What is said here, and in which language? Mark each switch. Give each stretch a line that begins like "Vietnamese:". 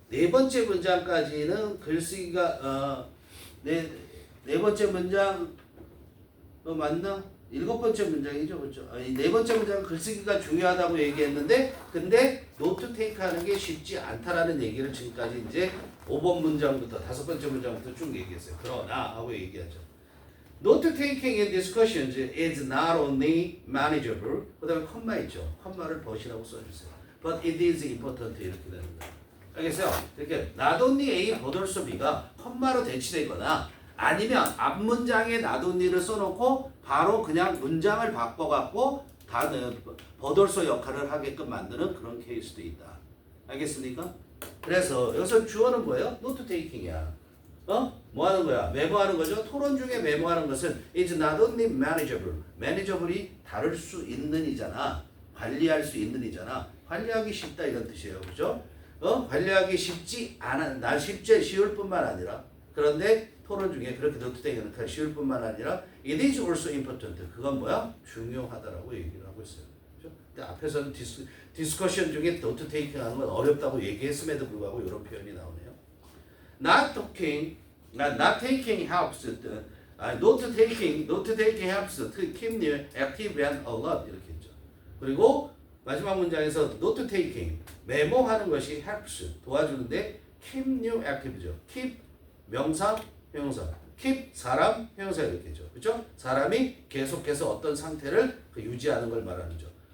Korean: 네 번째 문장까지는 글쓰기가 네 번째 문장 맞나? 일곱 번째 문장이죠, 그렇죠? 네 번째 문장은 글쓰기가 중요하다고 얘기했는데, 근데 노트 테이크 하는 게 쉽지 않다라는 얘기를 지금까지 이제 5번 문장부터 다섯 번째 문장부터 쭉 얘기했어요. 그러나 하고 얘기하죠.
English: Note taking in discussions is not only manageable.
Korean: 그다음에 컴마 있죠. 컴마를 but이라고 써주세요.
English: But it is important
Korean: 이렇게 되는 거예요. 알겠어요? 이렇게 not only A but also B가 컴마로 대치되거나 아니면 앞 문장에 not only를 써놓고 바로 그냥 문장을 바꿔갖고 but also 역할을 하게끔 만드는 그런 케이스도 있다. 알겠습니까? 그래서 여기서 주어는 뭐예요? Note taking이야. 뭐 하는 거야? 메모하는 거죠. 토론 중에 메모하는 것은
English: is not only manageable.
Korean: manageable이 다룰 수 있는 이잖아. 관리할 수 있는 이잖아. 관리하기 쉽다 이런 뜻이에요. 그죠? 관리하기 쉽지 않아. 쉬울 뿐만 아니라 그런데 토론 중에 그렇게 노트되기는 쉬울 뿐만 아니라
English: it is also important.
Korean: 그건 뭐야? 중요하다라고 얘기를 하고 있어요. 그죠? 근데 앞에서는 디스커션 중에 노트 테이킹 하는 건 어렵다고 얘기했음에도 불구하고 이런 표현이 나오네요.
English: Not taking helps. Note taking helps to keep you active and alert 이렇게 했죠.
Korean: 그리고 마지막 문장에서 note taking 메모하는 것이 helps 도와주는데
English: keep you active
Korean: 죠. keep 명사 형용사, keep 사람 형용사 이렇게 했죠. 그렇죠? 사람이 계속해서 어떤 상태를 유지하는 걸 말하는죠.